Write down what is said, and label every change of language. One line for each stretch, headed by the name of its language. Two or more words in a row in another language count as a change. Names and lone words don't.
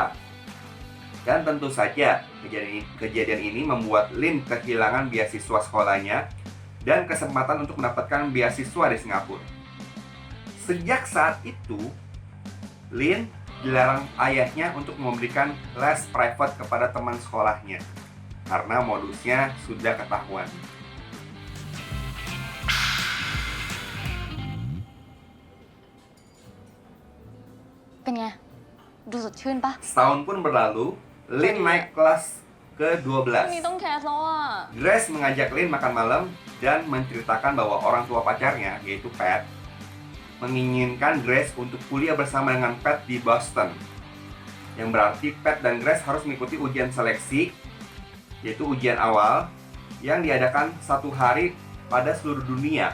Indonesian: Dan tentu saja kejadian ini membuat Lin kehilangan beasiswa sekolahnya dan kesempatan untuk mendapatkan beasiswa di Singapura. Sejak saat itu, Lin dilarang ayahnya untuk memberikan les private kepada teman sekolahnya karena modusnya sudah ketahuan.
Thai: เป็นไง ดูสดชื่นปะ
Indonesian: Setahun pun berlalu, Lin naik kelas
Thai: วันนี้ต้อง
Indonesian: ke-12.
Thai: แคสแล้วอ่ะ
Indonesian: Grace mengajak Lin makan malam dan menceritakan bahwa orang tua pacarnya, yaitu Pat, menginginkan Grace untuk kuliah bersama dengan Pat di Boston. Yang berarti Pat dan Grace harus mengikuti ujian seleksi, yaitu ujian awal yang diadakan 1 hari pada seluruh dunia.